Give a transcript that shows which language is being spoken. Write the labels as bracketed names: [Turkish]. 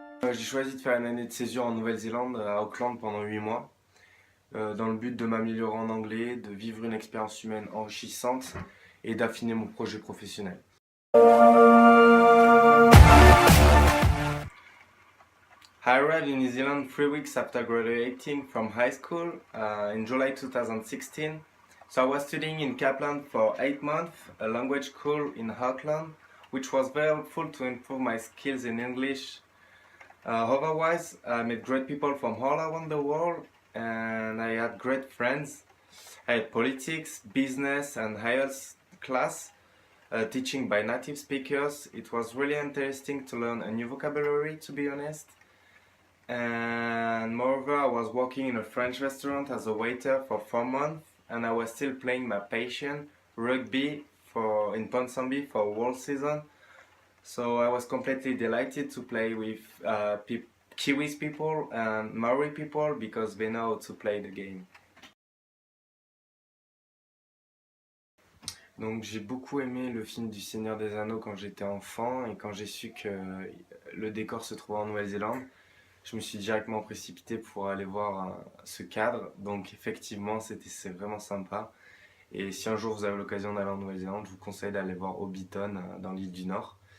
[French] J'ai choisi de faire une année de césure en Nouvelle-Zélande, à Auckland pendant 8 mois, dans le but de m'améliorer en anglais, de vivre une expérience humaine enrichissante et d'affiner mon projet professionnel. [English] I arrived in New Zealand 3 weeks after graduating from high school in July 2016. So I was studying in Kaplan for 8 months, a language school in Auckland, which was very helpful to improve my skills in English. Otherwise, I met great people from all around the world and I had great friends. I had politics, business and higher class teaching by native speakers. It was really interesting to learn a new vocabulary, to be honest. And moreover, I was working in a French restaurant as a waiter for 4 months and I was still playing my passion, rugby, in Ponsonby for a world season. So I was completely delighted to play with Kiwis people and Maori people because they know how to play the game. [French] Donc j'ai beaucoup aimé le film du Seigneur des Anneaux quand j'étais enfant et quand j'ai su que le décor se trouvait en Nouvelle-Zélande, je me suis directement précipité pour aller voir ce cadre. Donc effectivement, c'est vraiment sympa. Et si un jour vous avez l'occasion d'aller en Nouvelle-Zélande, je vous conseille d'aller voir Hobbiton dans l'île du Nord.